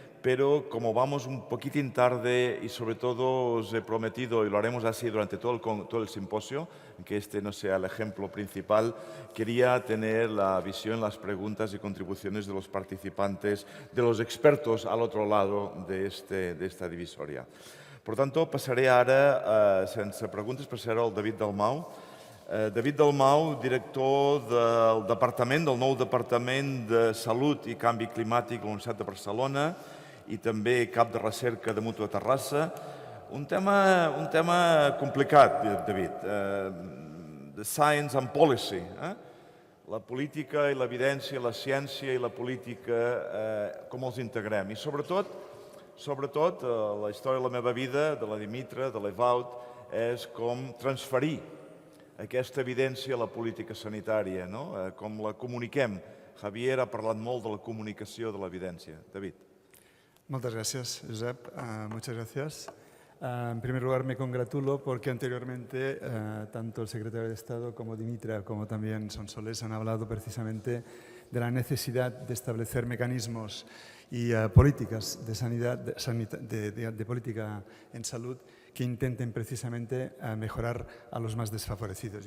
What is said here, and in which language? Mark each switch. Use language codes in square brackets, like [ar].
[es] pero como vamos un poquitín tarde y sobre todo os he prometido, y lo haremos así durante todo el simposio, que este no sea el ejemplo principal, quería tener la visión, las preguntas y contribuciones de los participantes, de los expertos al otro lado de esta divisoria. [ca] Per tant, passaré ara, sense preguntes, passaré al David Dalmau. David Dalmau, director del nou Departament de Salut i Canvi Climàtic de la Universitat de Barcelona i també cap de recerca de Mútua Terrassa. Un tema complicat, David. [en] The Science and Policy. [ca] La política i l'evidència, la ciència i la política, com els integrem. I sobretot, la història de la meva vida, de la Dimitra, de l'Evaut, és com transferir aquesta evidència a la política sanitària, com la comuniquem. Javier ha parlat molt de la comunicació de l'evidència. David. [es] Muchas gracias, Josep. Muchas gracias. En primer lugar, me congratulo porque anteriormente tanto el secretario de Estado como Dimitra, como también Sonsoles, han hablado precisamente de la necesidad de establecer mecanismos y políticas de sanidad, de política en salud que intenten precisamente mejorar a los más desfavorecidos.